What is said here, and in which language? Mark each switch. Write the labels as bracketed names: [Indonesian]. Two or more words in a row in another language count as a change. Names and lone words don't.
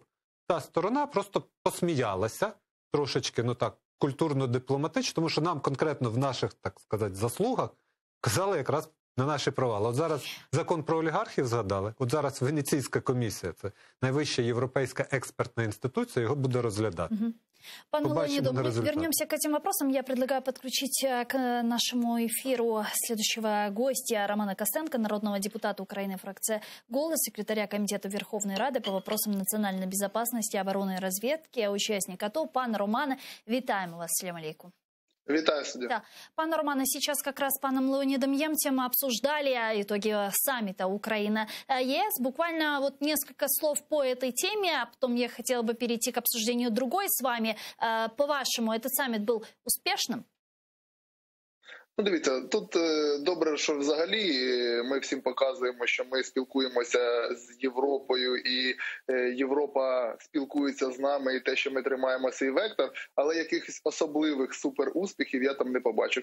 [Ukrainian] Та сторона просто посміялася трошечки, культурно-дипломатично, тому що нам конкретно в наших, так сказати, заслугах казали якраз на наші провали. От зараз закон про олігархів згадали, от зараз Венеційська комісія, це найвища європейська експертна інституція, його буде розглядати. [Russian] Пане Леониду, мы вернемся к этим вопросам. Я предлагаю подключить к нашему эфиру следующего гостя Романа Костенко, народного депутата Украины, фракция «Голос», секретаря Комитета Верховной Рады по вопросам национальной безопасности, обороны и разведки, участник АТО. [Ukrainian] Пане Романе, вітаємо вас. [Arabic] سلام عليكم. [Ukrainian] Витаю, [Russian] судья. Да. Пане Романе, сейчас как раз с паном Леонидом Ємцем обсуждали итоги саммита Украина-ЕС. Буквально вот несколько слов по этой теме, а потом я хотела бы перейти к обсуждению другой с вами. По-вашему, этот саммит был успешным? [Ukrainian] Дивіться, тут добре, що взагалі ми всім показуємо, що ми спілкуємося з Європою, і Європа спілкується з нами, і те, що ми тримаємо цей вектор, але якихось особливих суперуспіхів я там не побачу.